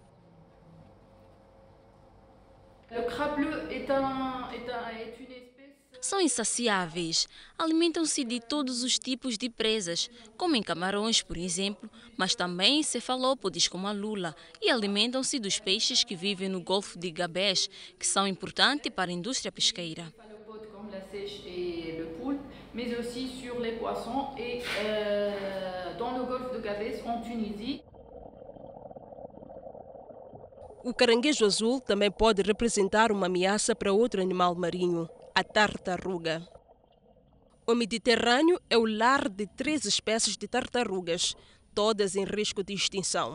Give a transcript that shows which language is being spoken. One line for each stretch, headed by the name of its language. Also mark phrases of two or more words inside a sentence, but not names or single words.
Portuguese: São insaciáveis. Alimentam-se de todos os tipos de presas. Comem camarões, por exemplo, mas também cefalópodes como a lula e alimentam-se dos peixes que vivem no Golfo de Gabes, que são importantes para a indústria pesqueira.
French: Mais aussi sur les poissons et dans le golfe de Gabès en Tunisie.
Portuguese: O caranguejo azul também pode representar uma ameaça para outro animal marinho, a tartaruga. O Mediterrâneo é o lar de 3 espécies de tartarugas, todas em risco de extinção.